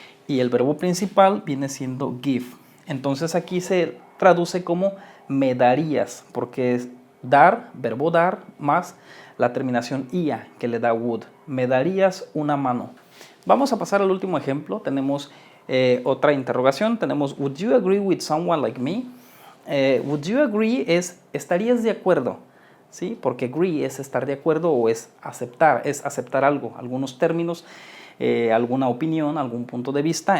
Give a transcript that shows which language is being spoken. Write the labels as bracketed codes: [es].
[es] Y el verbo principal viene siendo give. Entonces aquí se traduce como me darías, porque es dar, verbo dar, más la terminación ia que le da would. Me darías una mano. Vamos a pasar al último ejemplo. Tenemos otra interrogación. Tenemos [en] would you agree with someone like me? Would you agree [es] es ¿estarías de acuerdo? ¿Sí? Porque agree es estar de acuerdo o es aceptar algo, algunos términos, alguna opinión, algún punto de vista.